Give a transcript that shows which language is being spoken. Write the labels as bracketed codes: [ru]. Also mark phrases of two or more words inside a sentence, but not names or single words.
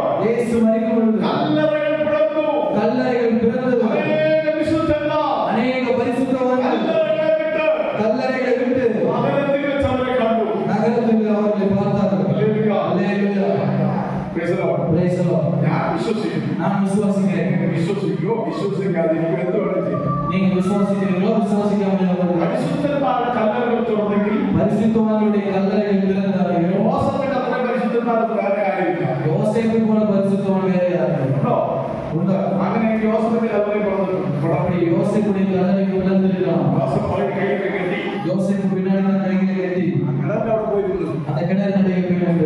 [ta] இயேசு மரிக்கும் பொழுது [ml] കല്ലറകൾ പിളർന്നു. [ta] கல்லறைகள் பிறந்தது. [ml] അനേക വിശുദ്ധന്മാർ [ta] அநேக பரிசுத்தவான்கள் [ml] കല്ലറകളെ വിട്ട് [ta] கல்லறைகளை விட்டு [ml] നഗരത്തിൽ വെച്ച് അവരെ കണ്ടു. [ta] நகரத்தில் அவர்களை பார்த்தார்கள். [ml] ഹല്ലേലൂയ. [ta] அல்லேலூயா. [en] Praise the Lord. Praise the Lord. [ml] ഞാൻ വിശ്വസിക്കുന്നു. [ta] நான் விசுவாசிக்கிறேன். [ml] നിങ്ങൾ വിശ്വസിക്കോ വിശ്വസിക്കാതിരിക്കോ എന്ത് വേണം ചെയ്യും. [ta] நீங்க விசுவாசிக்கிறீங்களோ விசுவாசிக்காமலோ [ml] പരിശുദ്ധന്മാരുടെ കല്ലറകൾ തുറന്നെങ്കിൽ [ta] பரிசுத்தவான்களுடைய கல்லறைகள் திறந்தார்கள். [ml] യോസഫിന്റെ അത്ര പരിശുദ്ധന്മാർക്ക് വേറെ ആരുമില്ല. [ta] யோசேப்பு போல பரிசுத்தவான் வேற யாரும் [ml] ഉണ്ടോ? [ta] உண்டா? [ml] അങ്ങനെ യോസഫിന്റെ കല്ലറയിൽ പിറന്നിട്ടുണ്ട്. [ta] அப்படி யோசேப்புடைய கல்லறை பிறந்திருக்கலாம். [ml] യോസഫ് പോയി കൈയൊക്കെ കെട്ടി [ta] யோசேப்பு பின்னாடி தான் கைகளை கட்டி [ml] കിണറിന്റെ അവിടെ പോയിരുന്നു. [ta] அந்த கிணறு போயிட்டு